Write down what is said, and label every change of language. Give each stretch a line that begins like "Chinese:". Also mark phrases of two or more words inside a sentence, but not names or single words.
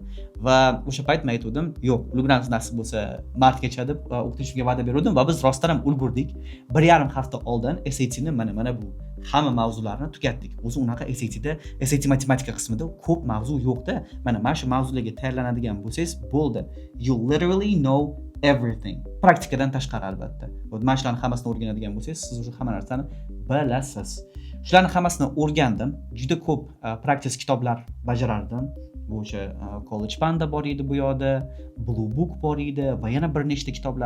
Uzbek: Va o'sha payt men aytdim, yo'q, ulguramiz nasib bo'lsa martgacha deb o'qituvchiga va'da berdim va biz rostdan ham ulgurdik. 1,5 hafta oldin SAT ni mana bu hamma mavzularni tugatdik. O'zi unaqa SAT matematika qismida ko'p mavzu yo'q-da. Mana shu mavzularga tayyorlanadigan bo'lsangiz bo'ldi.
English: You literally know everything.
Uzbek: Praktikadan tashqari albatta. Mana shularni hammasini o'rganadigan bo'lsangiz, siz o'sha hamma narsani bilasiz. Shularni hammasini o'rgandim. Juda ko'p practice kitoblar bajarardim. Bu o'sha College Panda bor edi bu yoqda, Blue Book bor edi va yana bir nechta kitoblar.